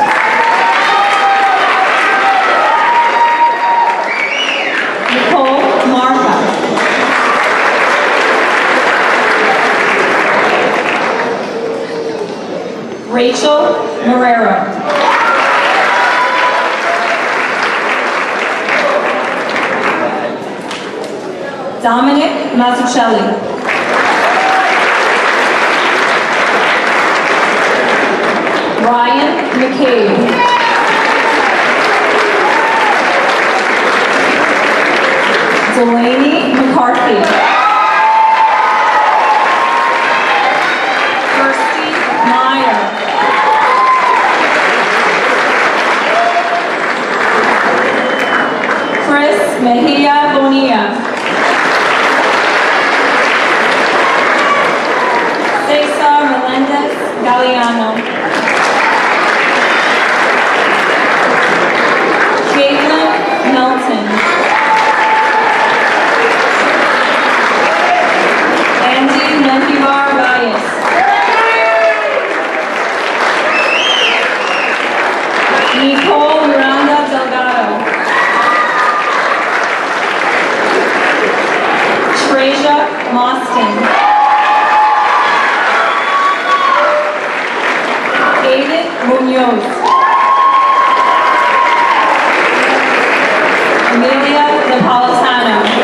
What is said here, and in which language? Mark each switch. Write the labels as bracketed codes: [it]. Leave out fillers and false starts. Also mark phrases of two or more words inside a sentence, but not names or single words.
[en] Nicole Martha. Rachel Marrero. Dominic Mazzucchelli. Ryan McCabe. Delaney McCarthy. Kirsty Meyer. Chris Mejia Bonilla. Cesar Melendez Galeano. Caitlin Melton. Andy Menjivar Valles. Nicole Miranda Delgado. Treja Moston. Aiden Munoz. Amelia Napolitano.